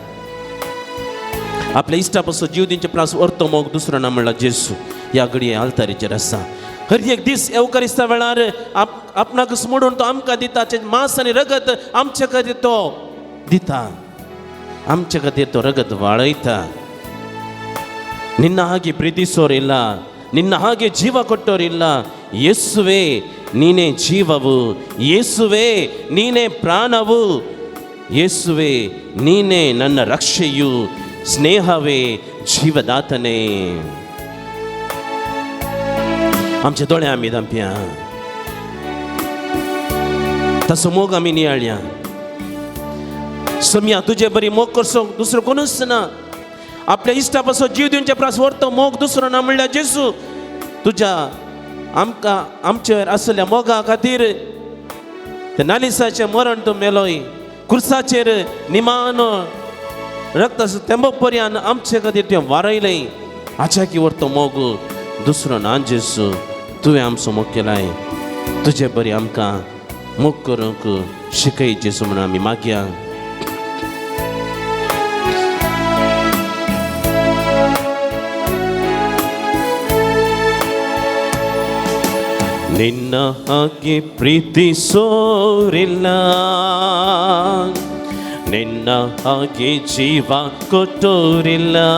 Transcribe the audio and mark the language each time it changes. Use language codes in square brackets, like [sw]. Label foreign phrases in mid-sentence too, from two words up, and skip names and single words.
[kok] आपल्या इश्टा पासून जीव दिवचे प्रास अर्थ मोग दुसरो ना म्हणल्यार जेजू ह्या घडये आल्तारीचेर आसा. हर एक दीस येवकारिस्ता वेळार आपणाक मोडून तो आमकां दिता. मांस आनी रगत आमचे खातीर तो दिता. आमचे खातीर तो रगत वाळयता. [kn] ನಿನ್ನ ಹಾಗೆ ಪ್ರೀತಿಸೋರಿಲ್ಲ, ನಿನ್ನ ಹಾಗೆ ಜೀವ ಕೊಟ್ಟೋರಿಲ್ಲ. ಯೇಸುವೆ ನೀನೇ ಜೀವವು, ಯೇಸುವೆ ನೀನೇ ಪ್ರಾಣವು, ಯೇಸುವೆ ನೀನೇ ನನ್ನ ರಕ್ಷೆಯು, ಸ್ನೇಹವೇ ಜೀವದಾತನೇ. [kok] आमचे दोळे आमी धांपया, तसो मोग आमी नियाळया. सम्या तुजे बरी मोग करचो दुसरो कोणूच ना. आपल्या इश्टा पासून जीव दिवचे प्रास व्हरतो मोग दुसरो ना म्हणल्यार जेजू. तुज्या आमकां आमचेर आसलेल्या मोगा खातीर ते नालिसाचें मरण तूं मेलोय. क्रुसाचेर निमान रक्ताचो तेंबो पर्यान आमचे खातीर तुवें वारयलें. हाच्या की व्हरतो मोग दुसरो ना जेजू. तुवें आमचो मोग केलाय. तुजे बरी आमकां मोग करूंक शिकय जेजू म्हणून आमी मागया. [kn] ನಿನ್ನ ಹಾಗೆ ಪ್ರೀತಿಸೋರಿಲ್ಲ, ನಿನ್ನ ಹಾಗೆ ಜೀವ ಕೊಟ್ಟೋರಿಲ್ಲ,